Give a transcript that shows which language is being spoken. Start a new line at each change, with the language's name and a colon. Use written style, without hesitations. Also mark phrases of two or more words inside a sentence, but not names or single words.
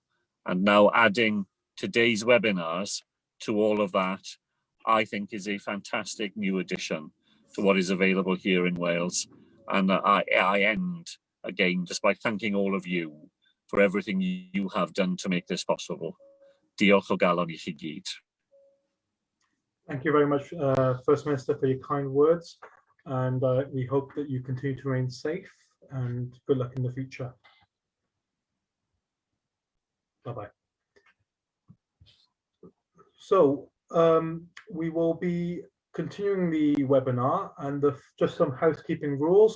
English: And now adding today's webinars to all of that, I think is a fantastic new addition to what is available here in Wales. And I end again just by thanking all of you for everything you have done to make this possible.
Welsh: Diolch o galon I chi gyd.
English: Thank you very much, First Minister, for your kind words. And we hope that you continue to remain safe, and good luck in the future. Bye-bye. So we will be continuing the webinar, and just some housekeeping rules.